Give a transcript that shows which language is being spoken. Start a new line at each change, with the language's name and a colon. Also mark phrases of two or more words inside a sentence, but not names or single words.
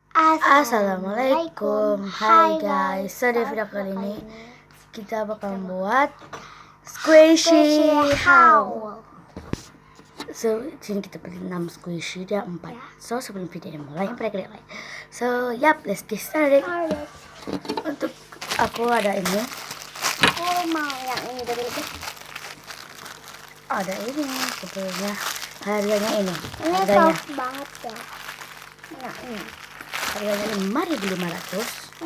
Indonesian: Assalamualaikum. Hai guys. So di video kali ini kita bakal membuat
English: squishy house.
Indonesian: So sini kita beli 6 squishy, dia 4. So sebelum video dimulai, like.
English: So let's get started.
Indonesian: Untuk aku ada ini. Aku mau yang ini dulu. Ada ini sebetulnya. Harganya ini. Ini soft banget ya. Nah ini. Harganya 5.500.